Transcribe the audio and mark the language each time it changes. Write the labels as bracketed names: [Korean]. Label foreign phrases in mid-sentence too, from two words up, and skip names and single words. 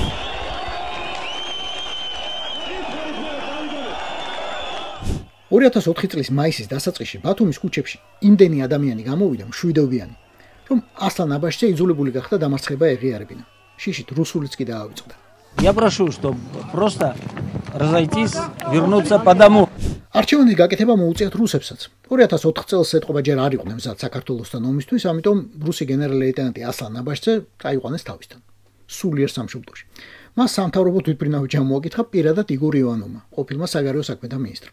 [Georgian] 2004 წლის მაისის დასაწყისში ბათუმის ქუჩებში იმდენი ადამიანი გამოვიდა მშვიდობიანი, რომ ასლან აბაშიძე იძულებული გახდა დამარცხება ეღიარებინა. შიშით რუსულიც კი დაავიწყდა. [Russian] Я прошу, чтобы просто разойтись, вернуться по дому. [Georgian] არჩევანის გაკეთება მოუწიათ რუსებსაც. 2004 წელს ეთყობა ჯერ არ იყვნენ მზად საქართველოსთან ომისთვის, ამიტომ რუსი გენერალ-ლეიტენანტი ასლან აბაშიძე წაიყვანეს თავისთან. სულიერ სამშობლოში. მას სამთავრობო თვითმფრინავი ჩამოაკითხა პირადად იგორ ივანოვმა, ყოფილმა საგარეო საქმეთა მინისტრმა.